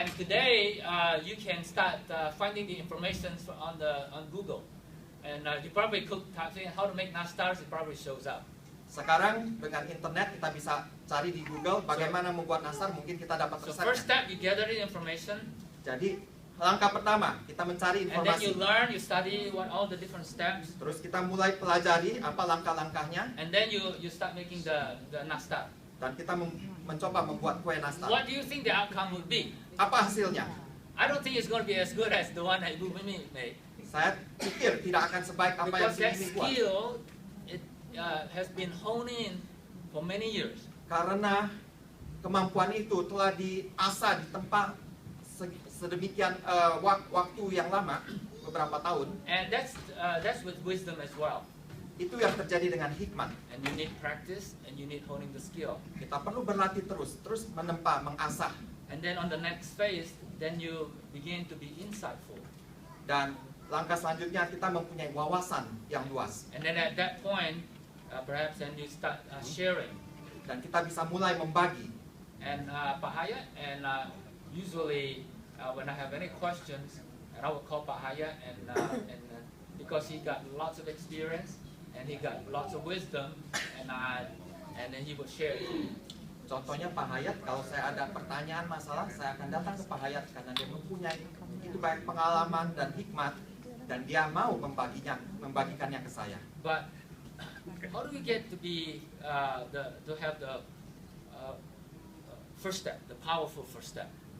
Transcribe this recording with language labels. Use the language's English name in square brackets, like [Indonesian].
[English] And today you can start finding the information on Google. And you probably type in how to make nastars. It probably shows up. [Indonesian] Sekarang dengan internet kita bisa cari di Google bagaimana membuat nastar, mungkin kita dapat [English] So first [Indonesian] resepnya. [English] step, you gather the information, [Indonesian] Jadi langkah pertama kita mencari [English] and then you [Indonesian] informasi. [English] learn, you study what all the different steps, [Indonesian] Terus kita mulai pelajari apa langkah-langkahnya [English] and then you start making the nastar. [Indonesian] dan kita mencoba membuat kue nastar. [English] What do you think the outcome would be? [Indonesian] Apa hasilnya? [English] I don't think it's going to be as good as the one that Ibu Mimi made, [Indonesian] Saya pikir tidak akan sebaik apa yang [English] because that [Indonesian] Mimi buat. [English] skill it has been honed in for many years. [Indonesian] Karena kemampuan itu telah diasah di tempat sedemikian waktu yang lama, beberapa tahun. [English] And that's with wisdom as well. [Indonesian] Itu yang terjadi dengan hikmat. [English] And you need practice, and you need honing the skill. [Indonesian] Kita perlu berlatih terus menempa, mengasah. [English] And then on the next phase, then you begin to be insightful. [Indonesian] Dan langkah selanjutnya kita mempunyai wawasan yang luas. [English] And then at that point, perhaps then you start sharing. [Indonesian] Dan kita bisa mulai membagi. [English] And Pak Hayat, and usually when I have any questions, and I will call Pak Hayat, and because he got lots of experience and he got lots of wisdom, and then he would share it. [Indonesian] Contohnya Pak Hayat, kalau saya ada pertanyaan masalah, saya akan datang ke Pak Hayat karena dia mempunyai begitu banyak pengalaman dan hikmat dan dia mau membagikannya ke saya. [English] But how do we get to be to have the first step, the powerful first step?